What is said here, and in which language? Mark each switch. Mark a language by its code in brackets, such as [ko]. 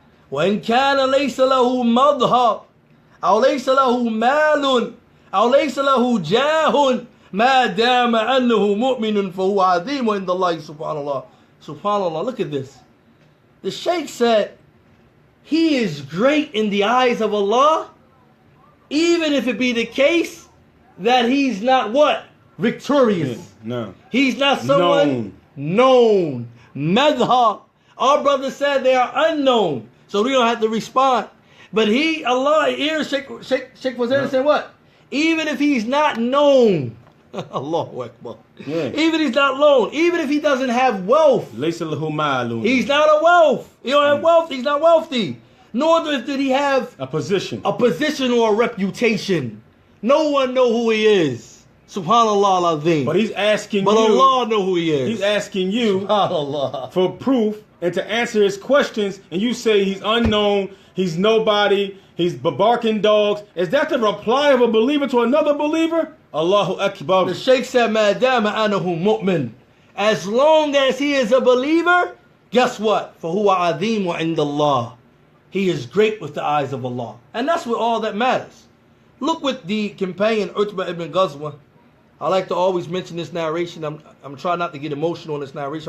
[ar] وَإِنْ كَانَ لَيْسَ لَهُ مَظْهَرٌ أَوْ لَيْسَ لَهُ مَالٌ أو ليس له جاه ما دام أنه مؤمن فهو عظيم عند الله سبحان الله. [en] Subhanallah, look at this. The Shaykh said, he is great in the eyes of Allah, even if it be the case that he's not what? Victorious. No. He's not someone known. Madha. Our brother said they are unknown, so we don't have to respond. But Allah, here Shaykh Fawzan said what? Even if he's not known, Allahu Akbar. Yeah. Even if he's not known, even if he doesn't have wealth, he's not a wealth. He don't have wealth. He's not wealthy. Nor did he have a position or a reputation. No one know who he is. [ar] Subhanallah al-Azim. [en] But he's asking But Allah know who he is. He's asking you [ar] Subhanallah. [en] for proof and to answer his questions, and you say he's unknown, he's nobody, he's barking dogs. Is that the reply of a believer to another believer? [ar] Allahu Akbar. [en] The Shaykh said, [ar] مَا دَامَ أَنَهُ مُؤْمِن. [en] As long as he is a believer, guess what? [ar] فَهُوَ عَظِيمُ عِنْدَ اللَّهِ. [en] He is great with the eyes of Allah. And that's what all that matters. Look what the companion Utbah ibn Ghazwa, I like to always mention this narration. I'm trying not to get emotional in this narration.